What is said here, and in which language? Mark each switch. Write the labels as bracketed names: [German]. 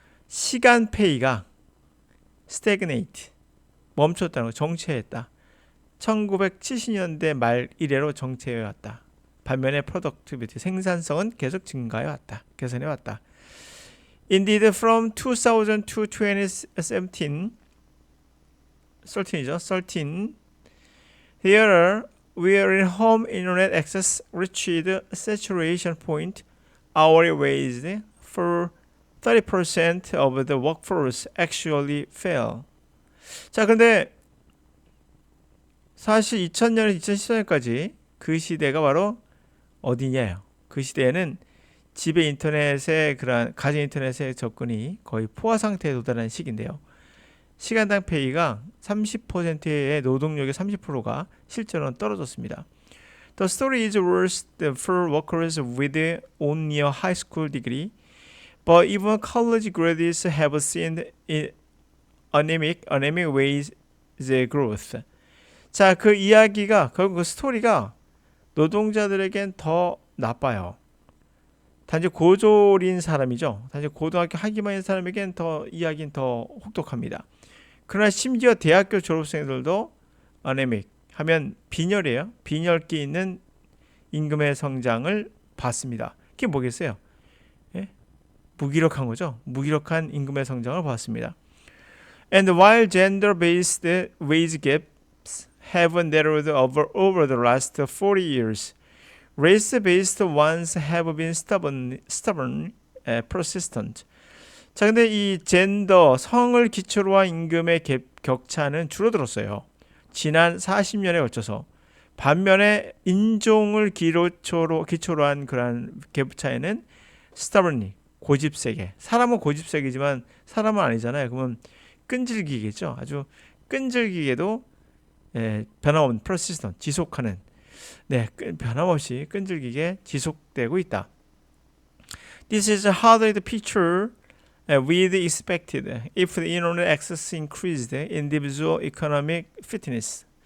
[Korean] 시간 페이가 stagnate, 멈췄다는 거, 정체했다. 1970년대 말 이래로 정체해왔다. 반면에 productivity, 생산성은 계속 증가해왔다. 개선해왔다. [English] Indeed, from 2000 to 2017, 13, here, where home internet access reached saturation point, hourly wage for 30% of the workforce actually fell. [Korean] 자, 근데 사실 2000년에서 2014년까지 그 시대가 바로 어디냐요? 그 시대에는 집에 인터넷에 그런 가정 인터넷의 접근이 거의 포화 상태에 도달한 시기인데요. 시간당 페이가 30%의 노동력의 30%가 실제로는 떨어졌습니다. [English] The story is worse for workers with only a high school degree, but even college graduates have seen anemic wage growth. [Korean] 자, 그 이야기가 결국 그 스토리가 노동자들에겐 더 나빠요. 단지 고졸인 사람이죠. 단지 고등학교 학위만 있는 사람에겐 더 이야기는 더 혹독합니다. 그러나 심지어 대학교 졸업생들도 anemic 하면 빈혈이에요. 빈혈기 있는 임금의 성장을 봤습니다. 그게 뭐겠어요? 예? 무기력한 거죠. 무기력한 임금의 성장을 봤습니다. [English] And while gender-based wage gaps have narrowed over the last 40 years, race-based ones have been stubborn, persistent. [Korean] 자, 근데 이 젠더, 성을 기초로 한 임금의 격차는 줄어들었어요. 지난 40년에 걸쳐서. 반면에 인종을 기초로 한 그러한 갭 차이는 stubbornly, 고집세게. 사람은 고집세게지만 사람은 아니잖아요. 그러면 끈질기겠죠. 아주 끈질기게도 변함없는 persistent, 지속하는. 네, 변함없이 끈질기게 지속되고 있다. [English] This is hardly the picture we expected if the internet access increased individual economic fitness.